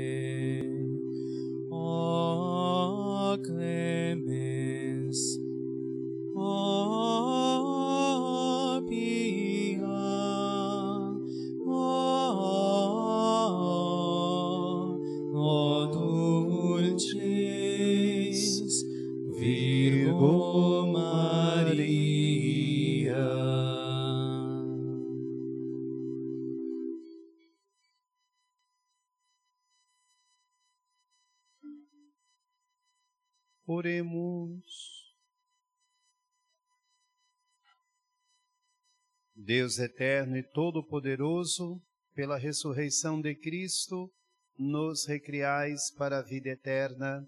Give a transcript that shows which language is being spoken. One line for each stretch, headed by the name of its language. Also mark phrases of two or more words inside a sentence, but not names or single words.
Latin: O clemens, o pia, o dulcis Virgo Maria.
Portuguese: Oremos. Deus eterno e todo-poderoso, pela ressurreição de Cristo, nos recriais para a vida eterna.